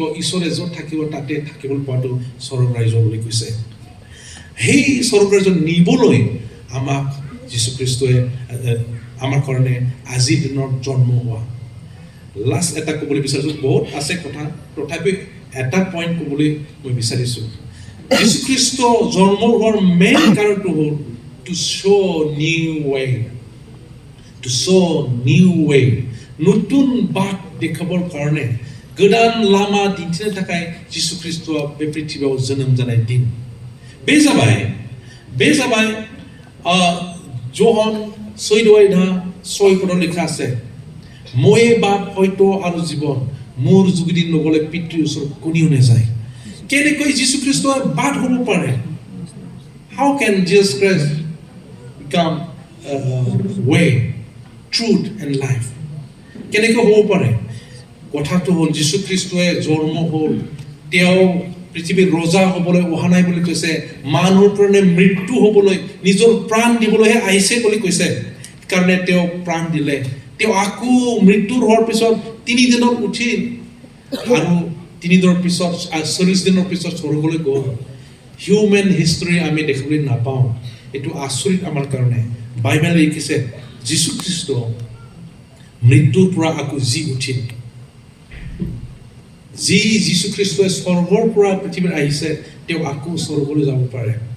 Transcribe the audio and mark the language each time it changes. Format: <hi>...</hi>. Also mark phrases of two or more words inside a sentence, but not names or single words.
<as>ঈশ্বৰে য'ত থাকিব তাতে থাকিবলৈ পোৱাটো স্বৰ্গ ৰাজ্য বুলি কৈছে সেই স্বৰ্গ ৰাজ্য নিবলৈ আমাক যীশু খ্ৰীষ্টই আমাৰ কাৰণে আজিৰ দিনত জন্ম হোৱা লাষ্ট এটা ক'বলৈ বিচাৰিছোঁ বহুত আছে কথা তথাপি এটা পইণ্ট ক'বলৈ মই বিচাৰিছোঁ যীশু খ্ৰীষ্ট জন্ম হোৱাৰ মেইন কাৰণটো হ'ল</as> <en>to show new way</en> <as>নতুন বাট দেখাবৰ কাৰণে</as> <brx>গোদান লামা দিন্थिनो थाखाय যীশু খ্ৰীষ্টआ बे पृथ्वीयाव जोनोम जानाय दिन बे जाबाय जहन 14:6 लिखा</brx> <as>আছে মই বাপ হয়তো আৰু জীৱন মোৰ যোগেদি নগলে পিতৃৰ ওচৰত কোনেও নাযায় কেনেকৈ যীশু খ্ৰীষ্টৰ বাট হ'ব পাৰে</as> <en>how can Jesus Christ become way truth and life</en> <as>কেনেকৈ হ'ব পাৰে কথাটো হ'ল যীশু খ্ৰীষ্টই জন্ম হ'ল তেওঁ পৃথিৱীৰ ৰজা হ'বলৈ অহা নাই বুলি কৈছে মানুহৰ কাৰণে মৃত্যু হ'বলৈ নিজৰ প্ৰাণ দিবলৈহে আহিছে বুলি কৈছে কাৰণে তেওঁ প্ৰাণ দিলে তেওঁ আকৌ মৃত্যুৰ হোৱাৰ পিছত 3 দিনত উঠিল আৰু 3 দিনৰ পিছত 40 দিনৰ পিছত স্বৰ্গলৈ গ'ল</as> <en>human history</en> <as>আমি দেখিবলৈ নাপাওঁ এটো আচৰিত আমাৰ কাৰণে বাইবেলে লিখিছে যীশু খ্ৰীষ্ট মৃত্যুৰ পৰা আকৌ জি উঠিল যীশু খ্ৰীষ্টই স্বৰ্গৰ পৰা পৃথিৱীত আহিছে তেওঁ আকৌ স্বৰ্গলৈ যাব পাৰে</as>